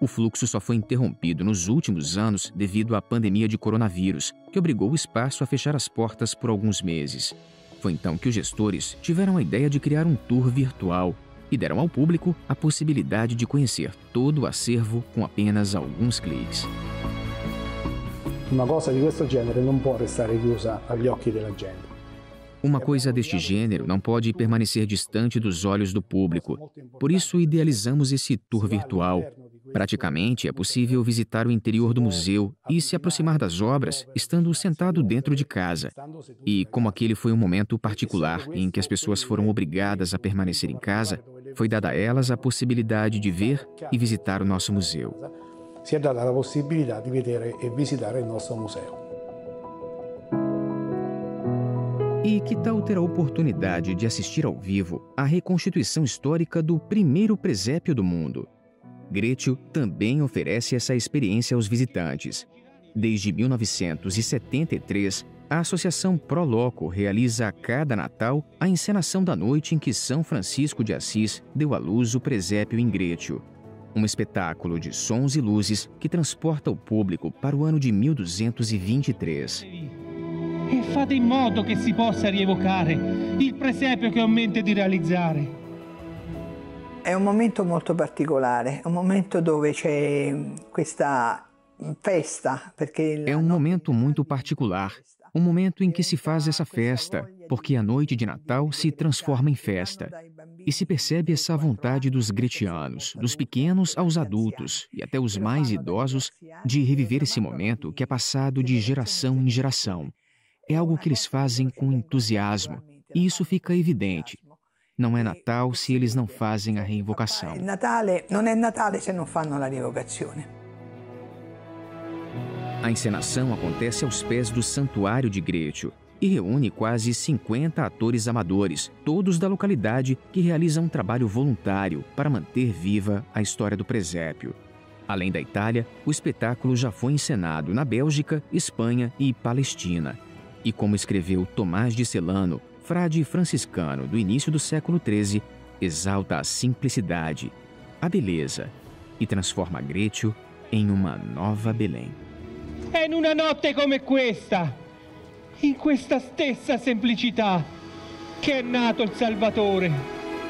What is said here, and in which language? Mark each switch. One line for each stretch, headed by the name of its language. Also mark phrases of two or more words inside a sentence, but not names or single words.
Portuguese: O fluxo só foi interrompido nos últimos anos devido à pandemia de coronavírus, que obrigou o espaço a fechar as portas por alguns meses. Foi então que os gestores tiveram a ideia de criar um tour virtual e deram ao público a possibilidade de conhecer todo o acervo com apenas alguns cliques. Uma coisa
Italian: de questo genere non può restare chiusa agli occhi della gente.
Portuguese: Uma coisa deste gênero não pode permanecer distante dos olhos do público. Por isso, idealizamos esse tour virtual. Praticamente é possível visitar o interior do museu e se aproximar das obras estando sentado dentro de casa. E como aquele foi um momento particular em que as pessoas foram obrigadas a permanecer em casa, foi dada a elas a possibilidade de ver e visitar o nosso museu.
Italian: Si è data la possibilità di vedere e visitare il nostro museo.
Portuguese: E que tal ter a oportunidade de assistir ao vivo à reconstituição histórica do primeiro presépio do mundo? Greccio também oferece essa experiência aos visitantes. Desde 1973, a Associação Pro Loco realiza a cada Natal a encenação da noite em que São Francisco de Assis deu à luz o presépio em Greccio. Um espetáculo de sons e luzes que transporta o público para o ano de 1223.
Italian: E fate in modo che si possa rievocare il presepio che ho in mente di realizzare. È un momento molto particolare, è un momento dove c'è questa festa, perché
Portuguese: É um momento muito particular, um momento em que se faz essa festa, porque a noite de Natal se transforma em festa. E se percebe essa vontade dos grecianos, dos pequenos aos adultos e até os mais idosos, de reviver esse momento que é passado de geração em geração. É algo que eles fazem com entusiasmo, e isso fica evidente. Não é Natal se eles não fazem a reinvocação.
Italian: Natale non è Natale se non fanno la rievocazione.
Portuguese: A encenação acontece aos pés do Santuário de Greccio e reúne quase 50 atores amadores, todos da localidade, que realizam um trabalho voluntário para manter viva a história do presépio. Além da Itália, o espetáculo já foi encenado na Bélgica, Espanha e Palestina. E como escreveu Tomás de Celano, frade franciscano do início do século XIII, exalta a simplicidade, a beleza e transforma Greccio em uma nova Belém.
Italian: È in una notte come questa, in questa stessa semplicità, che è nato il Salvatore.